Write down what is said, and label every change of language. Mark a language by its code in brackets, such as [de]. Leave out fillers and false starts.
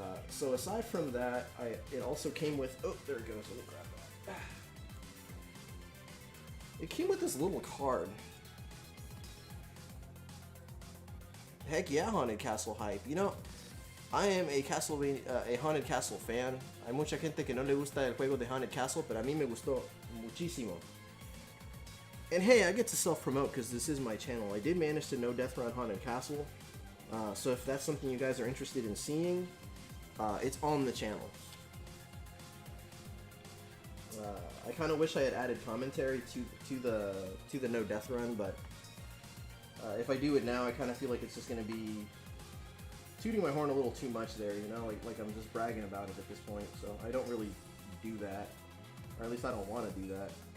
[en] So aside from that, it also came with... Oh, there it goes. Let me grab that. It came with this little card. Heck yeah, Haunted Castle hype. You know, I am a Haunted Castle fan. [es] Hay mucha gente que no le gusta el juego de Haunted Castle, pero a mí me gustó muchísimo. [en] And hey, I get to self-promote because this is my channel. I did manage to no death run Haunted Castle. So if that's something you guys are interested in seeing, it's on the channel. I kind of wish I had added commentary to the no death run, but if I do it now, I kind of feel like it's just going to be tooting my horn a little too much there, you know, like I'm just bragging about it at this point, so I don't really do that, or at least I don't want to do that.